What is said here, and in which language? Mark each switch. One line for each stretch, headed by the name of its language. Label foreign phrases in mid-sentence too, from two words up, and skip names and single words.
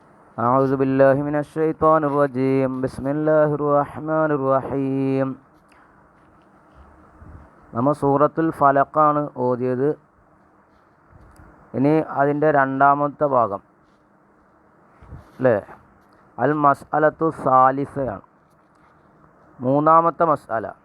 Arabic: أعوذ بالله من الشيطان الرجيم بسم الله الرحمن الرحيم.
Malayalam: നമ്മൾ സൂറത്തുൽ ഫലഖാണ് ഓതിയത്. ഇനി അതിൻ്റെ രണ്ടാമത്തെ ഭാഗം അല്ലേ,
Arabic: المسألة الثالثة,
Malayalam: മൂന്നാമത്തെ മസ്അല.